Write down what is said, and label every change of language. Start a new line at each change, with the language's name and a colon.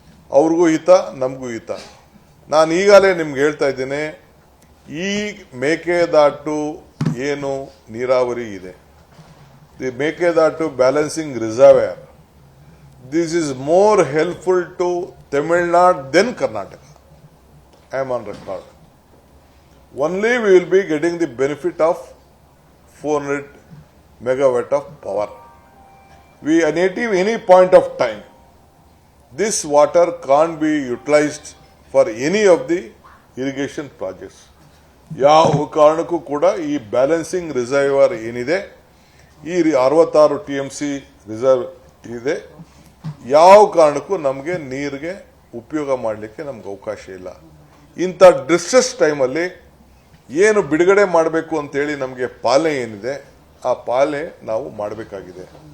Kannada: ಅವ್ರಿಗೂ ಹಿತ, ನಮಗೂ ಹಿತ. ನಾನು ಈಗಾಗಲೇ ನಿಮ್ಗೆ ಹೇಳ್ತಾ ಇದ್ದೇನೆ, ಈ ಮೇಕೆದಾಟು ಏನು ನೀರಾವರಿ ಇದೆ,
English: The Mekedatu balancing reservoir, this is more helpful to Tamil Nadu than Karnataka. I am on record. Only we will be getting the benefit of 400 megawatt of power. We at any point of time, this water can't be utilized for any of the irrigation projects.
Kannada: ಯಾವ ಕಾರಣಕ್ಕೂ ಕೂಡ ಈ balancing reservoir ಏನಿದೆ, ಈ 66 TMC reserve ಇದೆ, ಯಾವ ಕಾರಣಕ್ಕೂ ನಮಗೆ ನೀರಿಗೆ ಉಪಯೋಗ ಮಾಡಲಿಕ್ಕೆ ನಮ್ಗೆ ಅವಕಾಶ ಇಲ್ಲ. ಇಂಥ ಡಿಸ್ಟ್ರೆಸ್ ಟೈಮಲ್ಲಿ ಏನು ಬಿಡುಗಡೆ ಮಾಡಬೇಕು ಅಂತೇಳಿ ನಮಗೆ ಪಾಲನೆ ಏನಿದೆ, ಆ ಪಾಲನೆ ನಾವು ಮಾಡಬೇಕಾಗಿದೆ.